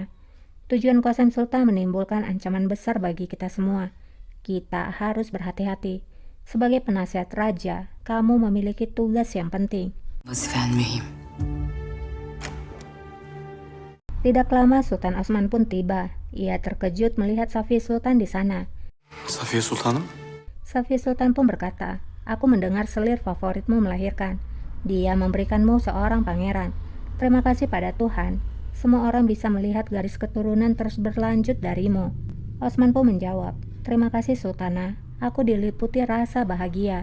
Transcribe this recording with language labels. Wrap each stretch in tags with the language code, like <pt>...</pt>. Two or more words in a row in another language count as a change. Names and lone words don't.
<id>Tujuan Qasem Sultan menimbulkan ancaman besar bagi kita semua. Kita harus berhati-hati. Sebagai penasihat raja, kamu memiliki tugas yang penting."</id> <tr>Vazifen mühim.</tr> <id>Tidak lama Sultan Osman pun tiba. Ia terkejut melihat Safiya Sultan di sana.</id> <tr>Safiye Sultanım.</tr> <id>Safiya Sultan pun berkata, "Aku mendengar selir favoritmu melahirkan. Dia memberikanmu seorang pangeran. Terima kasih pada Tuhan. Semua orang bisa melihat garis keturunan terus berlanjut darimu." Osman pun menjawab, "Terima kasih Sultana. Aku diliputi rasa bahagia."</id>